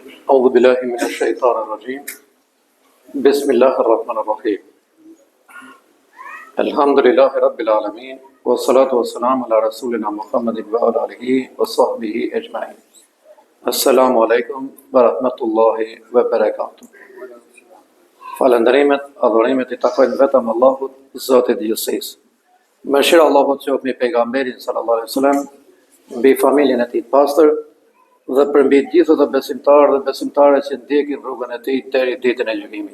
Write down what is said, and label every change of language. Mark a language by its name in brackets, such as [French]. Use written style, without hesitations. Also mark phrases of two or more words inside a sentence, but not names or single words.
[Arabic] أعوذ بالله من الشيطان الرجيم بسم الله الرحمن الرحيم الحمد لله رب العالمين والصلاة والسلام على رسولنا محمد وعلى آله وصحبه أجمعين السلام عليكم ورحمة الله وبركاته [Albanian] Falënderimet, adhurimet I takojnë vetëm Allahut, Zotit I gjithësisë. Mëshira Allahut qoftë mbi pejgamberin [Arabic] صلى الله عليه وسلم, [Albanian] mbi familjen e tij të pastër dhe për mbi të gjithë të besimtarë dhe besimtare që ndjekin rrugën e tij deri ditën e gjykimit.